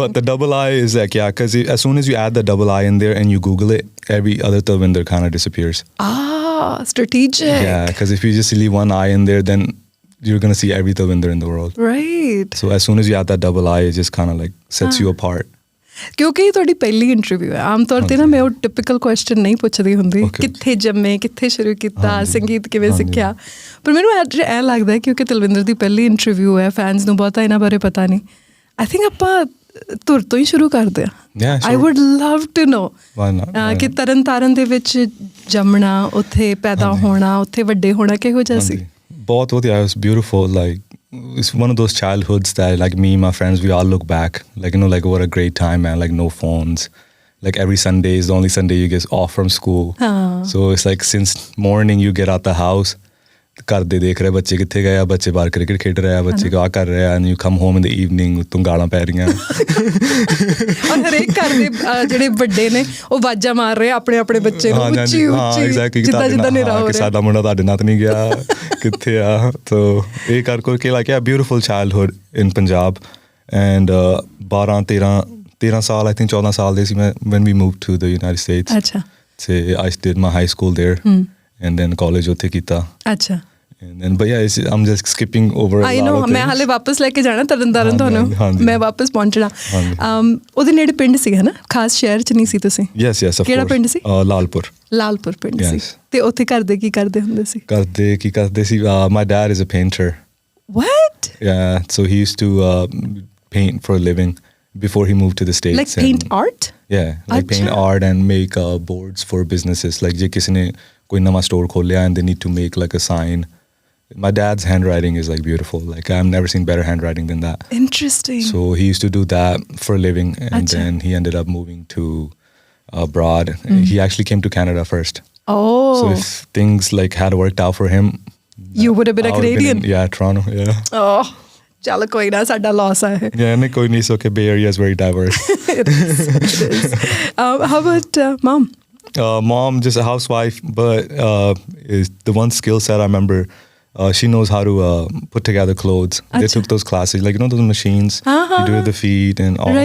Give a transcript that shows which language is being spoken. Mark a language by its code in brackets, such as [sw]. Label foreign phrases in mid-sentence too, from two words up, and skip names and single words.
[en] But the double I is like, because as soon as you add the double I in there and you Google it, every other Talvinder kind of disappears. strategic. Yeah, because if you just leave one eye in there, then you're going to see every Talvinder in the world. Right. So as soon as you add that double eye, it just kind of like sets you apart. [pa] ਕਿਉਂਕਿ ਇਹ ਤੁਹਾਡੀ ਪਹਿਲੀ ਇੰਟਰਵਿਊ ਹੈ। ਆਮ ਤੌਰ 'ਤੇ ਨਾ ਮੈਂ ਉਹ [en] typical question [pa] ਨਹੀਂ ਪੁੱਛਦੀ ਹੁੰਦੀ, ਕਿੱਥੇ ਜੰਮੇ, ਕਿੱਥੇ ਸ਼ੁਰੂ ਕੀਤਾ, ਸੰਗੀਤ ਕਿਵੇਂ ਸਿੱਖਿਆ। ਪਰ ਮੈਨੂੰ ਅੱਜ ਐਂ ਲੱਗਦਾ ਹੈ ਕਿਉਂਕਿ ਤਲਵਿੰਦਰ ਦੀ ਪਹਿਲੀ ਇੰਟਰਵਿਊ ਹੈ, ਫੈਨਸ ਨੂੰ ਬਹੁਤਾ ਇਹਨਾਂ ਬਾਰੇ ਪਤਾ ਨਹੀਂ। [en] I think [pa] ਆਪਾਂ ਧੁਰ ਤੋਂ ਹੀ ਸ਼ੁਰੂ ਕਰਦੇ ਹਾਂ। [en] I would love to know [pa] ਕਿ ਤਰਨ ਤਾਰਨ ਦੇ ਵਿੱਚ ਜੰਮਣਾ, ਉੱਥੇ ਪੈਦਾ ਹੋਣਾ, ਉੱਥੇ ਵੱਡੇ ਹੋਣਾ ਕਿਹੋ ਜਿਹਾ ਸੀ? ਬਹੁਤ ਵਧੀਆ, [en] it's beautiful. ਲਾਈਕ it's one of those childhoods that like me and my friends, we all look back like, you know, like what a great time, man. Like no phones, like every Sunday is the only Sunday you get off from school. So it's like since morning you get out the house, [pa] ਘਰ ਦੇ ਦੇਖ ਰਹੇ ਬੱਚੇ ਕਿੱਥੇ ਗਏ ਆ, ਬੱਚੇ ਬਾਹਰ ਕ੍ਰਿਕਟ ਖੇਡ ਰਹੇ ਆ, ਬੱਚੇ ਆ ਕਰ ਰਹੇ ਆ, [en] and you come home in the evening, [pa] ਤੂੰ ਗਾਲਾਂ ਪੈ ਰਹੀਆਂ। ਔਰ ਹਰੇਕ ਘਰ ਦੇ ਜਿਹੜੇ ਵੱਡੇ ਨੇ ਉਹ ਵਾਜਾਂ ਮਾਰ ਰਹੇ ਆਪਣੇ ਆਪਣੇ ਬੱਚੇ ਨੂੰ ਉੱਚੀ ਉੱਚੀ, ਜਿੱਦਾਂ ਜਿੱਦਾਂ ਹਨੇਰਾ ਹੋ ਰਿਹਾ, ਸਾਡਾ ਮੁੰਡਾ ਤੁਹਾਡੇ ਨਾਲ ਨਹੀਂ ਗਿਆ, ਕਿੱਥੇ ਆ। ਤੋ ਇਹ ਕਰ ਕਰਕੇ [en] like yeah, beautiful childhood in Punjab, and 13 ਸਾਲ, I think 14 [pa] ਸਾਲ ਦੇ ਸੀ ਮੈਂ [en] when we moved to the United States. [pa] ਅੱਛਾ। [en] So I did my high school there, and then college [pa] ਉੱਥੇ ਕੀਤਾ। ਅੱਛਾ। [en] And then, but yeah, I'm just skipping over a lot of things. [pa] ਮੈਂ ਹਾਲੇ ਵਾਪਸ ਲੈ ਕੇ ਜਾਣਾ ਤਰਨ ਤੁਹਾਨੂੰ, ਮੈਂ ਵਾਪਸ ਪਹੁੰਚਣਾ। ਉਹਦੇ ਨੇੜੇ ਪਿੰਡ ਸੀ ਹੈ ਨਾ, ਖਾਸ ਸ਼ਹਿਰ 'ਚ ਨਹੀਂ ਸੀ ਤੁਸੀਂ? [en] Yes, of course. [pa] ਕਿਹੜਾ ਪਿੰਡ ਸੀ? ਲਾਲਪੁਰ ਪਿੰਡ ਸੀ। ਤੇ ਉੱਥੇ ਘਰ ਦੇ ਕੀ ਕਰਦੇ ਹੁੰਦੇ ਸੀ? ਕੀ ਕਰਦੇ ਸੀ? [en] My dad is a painter. What? Yeah, so he used to paint for a living before he moved to the States. Like paint art? Yeah, like paint art and make boards for businesses. Like [pa] ਜੇ ਕਿਸੇ ਨੇ ਕੋਈ ਨਵਾਂ store ਖੋਲਿਆ [en] and they need to make like a sign. My dad's handwriting is like beautiful. Like I've never seen better handwriting than that. Interesting. So he used to do that for a living, and then he ended up moving to abroad. He actually came to Canada first. Oh. So if things like had worked out for him, you would have been a Canadian. Toronto. Yeah. [pa] Oh. ਚੱਲ ਕੋਈ ਨਾ, ਸਾਡਾ loss ਹੈ। Yeah, ਨਹੀਂ ਕੋਈ ਨਹੀਂ, [en] so okay, Bay Area is very diverse. It is. How about mom? Mom, just a housewife, but is the one skill set I remember. She knows how to put together clothes. They took those classes, like, you know, those machines you do with the feet and all.